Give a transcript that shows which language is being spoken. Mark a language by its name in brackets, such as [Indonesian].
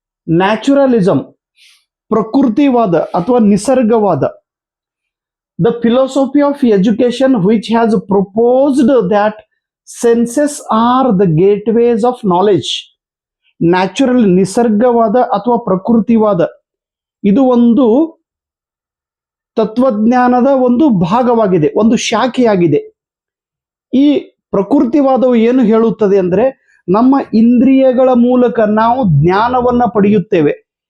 [Kannada] ನ್ಯಾಚುರಲಿಸಂ, ಪ್ರಕೃತಿವಾದ ಅಥವಾ ನಿಸರ್ಗವಾದ. [English] The philosophy of education which has proposed that senses are the gateways of knowledge. [Kannada] Natural, ನಿಸರ್ಗವಾದ ಅಥವಾ ಪ್ರಕೃತಿವಾದ ಇದು ಒಂದು ತತ್ವಜ್ಞಾನದ ಒಂದು ಭಾಗವಾಗಿದೆ, ಒಂದು ಶಾಖೆಯಾಗಿದೆ. ಈ ಪ್ರಕೃತಿವಾದವು ಏನು ಹೇಳುತ್ತದೆ ಅಂದ್ರೆ, ನಮ್ಮ ಇಂದ್ರಿಯಗಳ ಮೂಲಕ ನಾವು ಜ್ಞಾನವನ್ನ ಪಡೆಯುತ್ತೇವೆ.